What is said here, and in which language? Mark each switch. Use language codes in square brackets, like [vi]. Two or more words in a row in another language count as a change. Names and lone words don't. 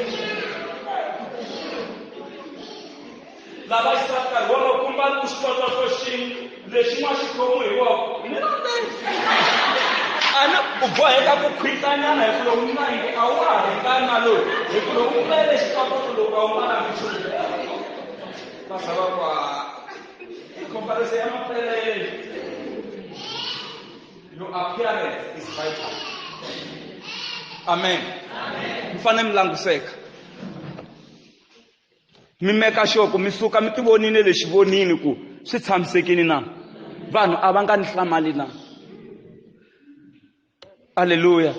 [ts] Lava xisaka vona kumba ku xikota ko xi lexi ma xi khomu hi wona. Ni ana u boheka ku khwitanyana hi ku loko na hi a wa ha ringani na loyi hi ku loko u pele xikota loko a wu nga na nchumu. Va sava kwa comparison ya mapelele. [en] Your appearance is vital. [ts] Amen. Mfane mi languseka. Mi meka sure ku mi suka mi ti vonile lexi vonini ku swi tshamisekini na. Vanhu a va nga ni hlamali na. Haleluya.